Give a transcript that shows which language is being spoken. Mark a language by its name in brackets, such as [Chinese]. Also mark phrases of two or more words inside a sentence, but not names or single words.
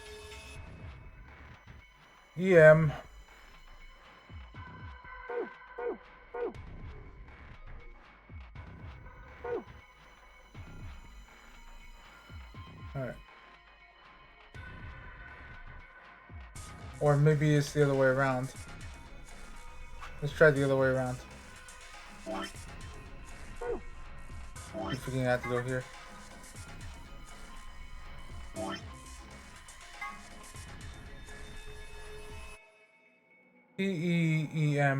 [English] Alright. Or maybe it's the other way around. Let's try the other way around. Keep forgetting I have to go here. P-E-E-M.